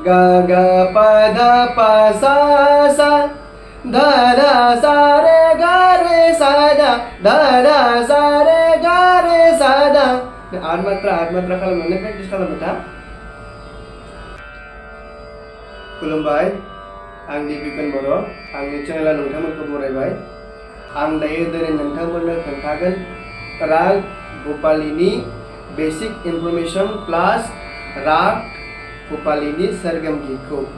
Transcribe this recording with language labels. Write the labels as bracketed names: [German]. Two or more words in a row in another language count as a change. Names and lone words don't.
[Bodo] ga ga pa da pa sa sa da da sa re ga re sa da sa re ga re sa da आठ मात्रा खालामनानै प्रेक्टिस खालामबाय था खुलुमबाय आं दिपिकन बर' आंनि चेनेला नोंथांमोनखौ बरायबाय आं दायो दिनै नोंथांमोननो खोन्थागोन राग भूपालीनि [English] basic information plus [Bodo] राग भूपालीनि सरगम गीतखौ